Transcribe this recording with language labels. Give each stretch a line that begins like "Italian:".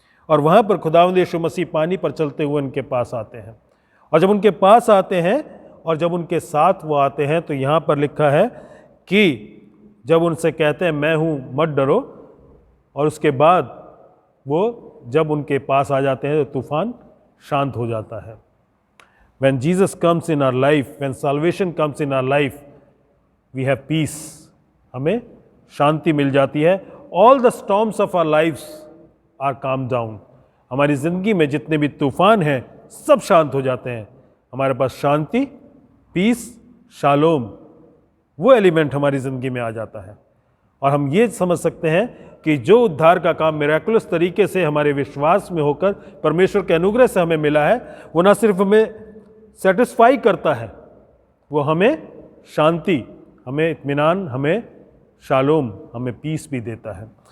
Hindi: और वहाँ पर खुदावंद यीशु मसीह पानी पर चलते हुए उनके पास आते हैं, और जब उनके पास आते हैं और जब उनके साथ वो आते हैं, तो यहाँ पर लिखा है कि जब उनसे कहते हैं मैं हूँ, मत डरो, और उसके बाद वो जब उनके पास आ जाते हैं तो तूफान शांत हो जाता है।
English: When Jesus comes in our life, when salvation comes in our life, we have peace.
Hindi: हमें शांति मिल जाती है।
English: All the storms of our lives are calmed down.
Hindi: हमारी ज़िंदगी में जितने भी तूफान हैं सब शांत हो जाते हैं। हमारे पास शांति, पीस, शालोम, वो एलिमेंट हमारी ज़िंदगी में आ जाता है। और हम ये समझ सकते हैं कि जो उद्धार का काम मिरेकुलस तरीके से हमारे विश्वास में होकर परमेश्वर के अनुग्रह से हमें मिला है, वो ना सिर्फ हमें सेटिस्फाई करता है, वो हमें शांति, हमें इत्मीनान, हमें शालोम, हमें पीस भी देता है।